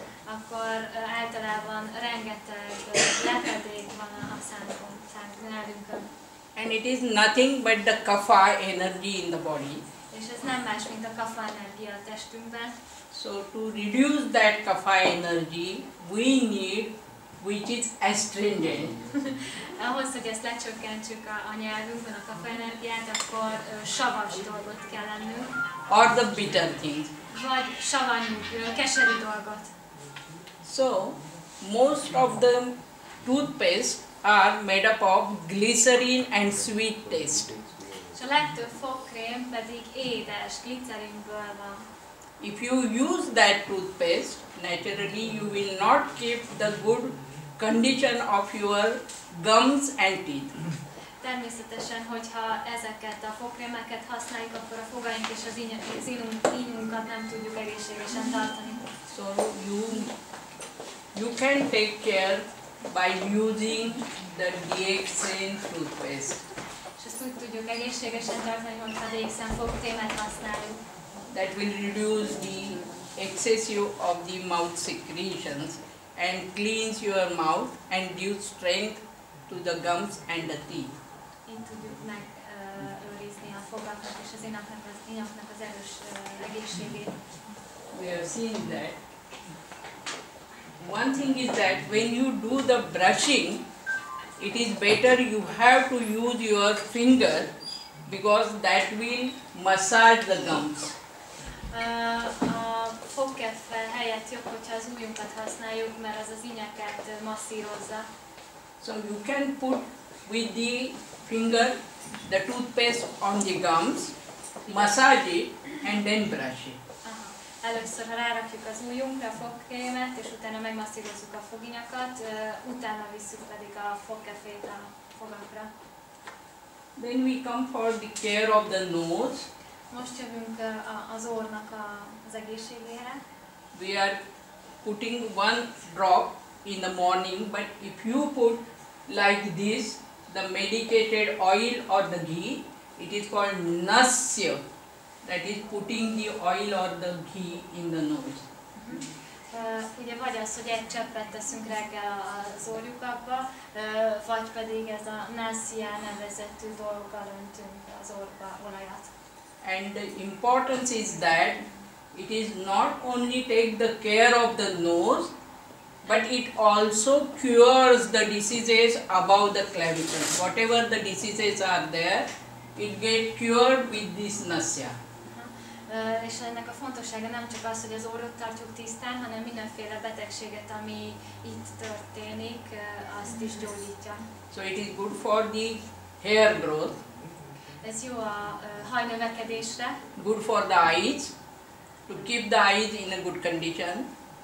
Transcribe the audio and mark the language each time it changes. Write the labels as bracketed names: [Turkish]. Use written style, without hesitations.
[Hungarian] Akkor általában rengeteg lepedék van a nyelvünkön. [English] And it is nothing but the kapha energy in the body. [Hungarian] És ez nem más, mint a kapha energia a testünkben. [English] So to reduce that kapha energy, we need, which is astringent. [Hungarian] Ahhoz, hogy ezt lecsökkentsük a nyelvünkön, a kapha energiát, akkor savas dolgot kell lennünk. [English] Or the bitter things. [Hungarian] Vagy savanyú, keserű dolgot. [English] So, most of the toothpaste are made up of glycerin and sweet taste. [Hungarian] És a legtöbb fogkrém pedig édes, glicerinből van. [English] If you use that toothpaste, naturally you will not keep the good condition of your gums and teeth. [Hungarian] Természetesen, hogyha ezeket a fogkrémeket használjuk, akkor a fogaink és az ínunkat nem tudjuk egészségesen tartani. [English] So you can take care by using the DXN toothpaste. [Hungarian] És ezt úgy tudjuk egészségesen tartani, hogyha a DXN fogkrémet használjuk. [English] That will reduce the excessive of the mouth secretions and cleans your mouth and give strength to the gums and the teeth. [Hungarian] Így tudjuk megőrizni a fogakat és az inaknak az erős egészségét. [English] We have seen that. One thing is that when you do the brushing, it is better you have to use your finger because that will massage the gums. [Hungarian] A fogkeffe helyett jobb, hogyha az ujjunkat használjuk, mert az ínyeket masszírozza. [English] So you can put with the finger the toothpaste on the gums, massage it and then brush it. [Hungarian] Először, ha rárakjuk az ujjunkra a fogkrémet, és utána megmasszírozzuk a foginyakat, utána visszük pedig a fogkefét a fogakra. [English] Then we come for the care of the nose. [Hungarian] Most jövünk az orrnak az egészségére. [English] We are putting one drop in the morning, but if you put like this, the medicated oil or the ghee, it is called nasya. That is putting the oil or the ghee in the nose. [Hungarian] Ugye vagy az, hogy egy cseppet teszünk reggel az orrjukba, vagy pedig ez a nasya nevezetű dolggal öntünk az orrba olajat. [English] And the importance is that it is not only take the care of the nose, but it also cures the diseases above the clavicle. Whatever the diseases are there, it gets cured with this nasya. [Hungarian] És ennek a fontossága nem csak az, hogy az orrot tartjuk tisztán, hanem mindenféle betegséget, ami itt történik, azt is gyógyítja. [English] So it is good for the hair growth. [Hungarian] Ez jó a hajnövekedésre. [English] Good for the eyes, to keep the eyes in a good condition.